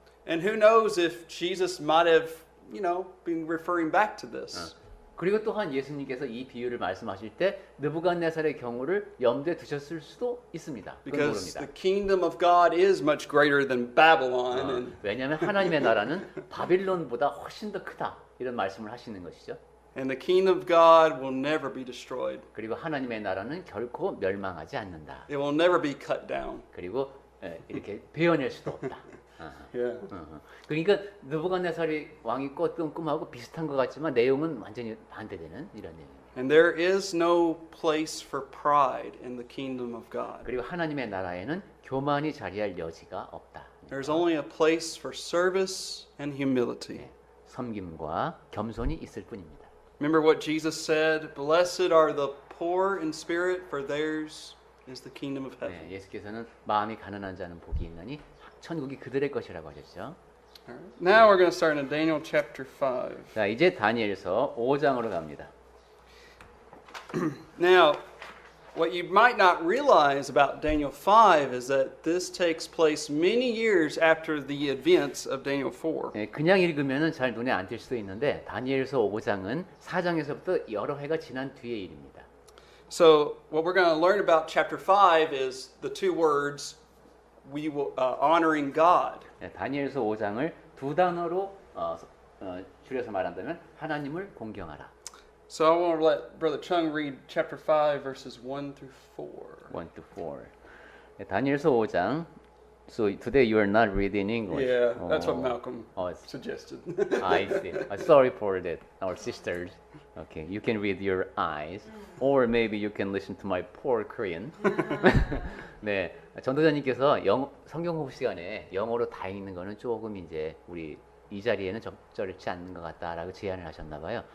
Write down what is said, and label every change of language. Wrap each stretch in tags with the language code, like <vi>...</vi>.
<en>and who knows if Jesus might have, been referring back to this.</en> <ko>그리고 또한 예수님께서 이 비유를 말씀하실 때 느부갓네살의 경우를 염두에 두셨을 수도 있습니다. 그건</ko> <en>Because</en> <ko>모릅니다.</ko> <en>the kingdom of God is much greater than Babylon, and</en> <ko>왜냐하면 하나님의 나라는 바빌론보다 훨씬 더 크다 이런 말씀을 하시는 것이죠.</ko> <en>the kingdom of God will never be destroyed.</en> <ko>그리고 하나님의 나라는 결코 멸망하지 않는다.</ko> <en>It will never be cut down.</en> <ko>그리고 이렇게 베어낼 수도 없다.</ko> <en>Yeah.</en> <ko>그러니까 느부갓네살이 왕이 꿨던 꿈하고 비슷한 것 같지만 내용은 완전히 반대되는 이런 내용입니다.</ko> <en>And there is no place for pride in the kingdom of God.</en> <ko>그리고 하나님의 나라에는 교만이 자리할 여지가 없다.</ko> <en>There's only a place for service and humility.</en> <ko>섬김과 겸손이 있을 뿐입니다.</ko> <en>Remember what Jesus said, "Blessed are the poor in spirit, for theirs is the kingdom of heaven."</en> <ko>예수께서는 마음이 가난한 자는 복이 있나니 천국이 그들의 것이라고 하셨죠.</ko> <en>All right. Now we're going to start in Daniel chapter 5.</en> <ko>자, 이제 다니엘서 5장으로 갑니다.</ko> <en>Now, what you might not realize about Daniel 5 is that this takes place many years after the events of Daniel 4.</en> <ko>그냥 읽으면은 잘 눈에 안 띌 수도 있는데 다니엘서 5장은 4장에서부터 여러 해가 지난 뒤의 일입니다.</ko> <en>So, what we're going to learn about chapter 5 is the two words we will honoring God.</en> <ko>다니엘서 5장을 두 단어로 줄여서 말한다면 하나님을 공경하라.</ko> <en>So I want to let Brother Chung read chapter 5 verses 1 through 4.</en> <ko>1 to 4. 다니엘서 5장.</ko> <en>So today you are not reading English. Yeah, that's what Malcolm it's- suggested. I see. Sorry for that, our sisters. Okay, you can read your eyes, or maybe you can listen to my poor Korean.</en> <ko>네, 전도자님께서 성경 공부 시간에 영어로 다 읽는 거는 조금 이제 우리 이 자리에는 적절치 않는 것 같다라고 제안을 하셨나 봐요.</ko>